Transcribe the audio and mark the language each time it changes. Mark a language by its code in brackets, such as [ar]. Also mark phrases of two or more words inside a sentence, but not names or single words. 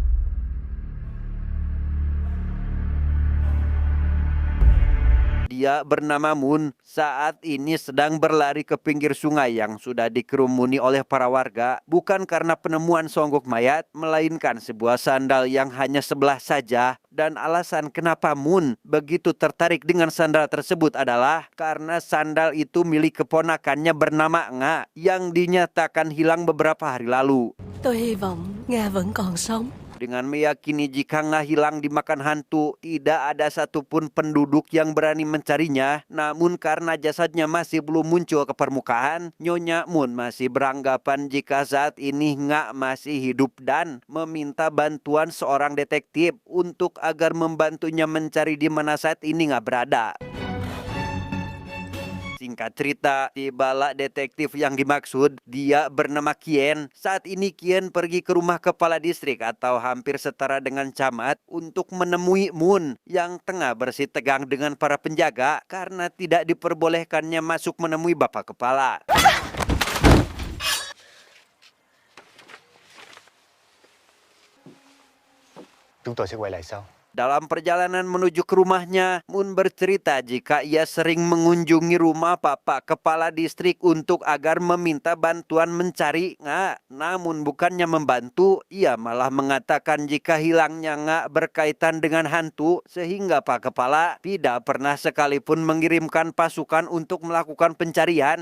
[id] Dia bernama Moon, saat ini sedang berlari ke pinggir sungai yang sudah dikerumuni oleh para warga, bukan karena penemuan songgok mayat, melainkan sebuah sandal yang hanya sebelah saja. Dan alasan kenapa Moon begitu tertarik dengan sandal tersebut adalah karena sandal itu milik keponakannya bernama Nga yang dinyatakan hilang beberapa hari lalu. [vi] Tôi hy vọng Nga vẫn còn sống. [id] Dengan meyakini jika Nga hilang dimakan hantu, tidak ada satupun penduduk yang berani mencarinya. Namun karena jasadnya masih belum muncul ke permukaan, Nyonya Moon masih beranggapan jika saat ini Nga masih hidup dan meminta bantuan seorang detektif untuk agar membantunya mencari di mana saat ini Nga berada. Singkat cerita, tibalah detektif yang dimaksud. Dia bernama Kien. Saat ini Kien pergi ke rumah kepala distrik atau hampir setara dengan camat untuk menemui Moon yang tengah bersih tegang dengan para penjaga karena tidak diperbolehkannya masuk menemui bapak kepala. [vi] Chúng tôi sẽ quay lại sau. [id] Dalam perjalanan menuju ke rumahnya, Moon bercerita jika ia sering mengunjungi rumah bapak kepala distrik untuk agar meminta bantuan mencari Nga. Namun bukannya membantu, ia malah mengatakan jika hilangnya Nga berkaitan dengan hantu, sehingga Pak Kepala tidak pernah sekalipun mengirimkan pasukan untuk melakukan pencarian.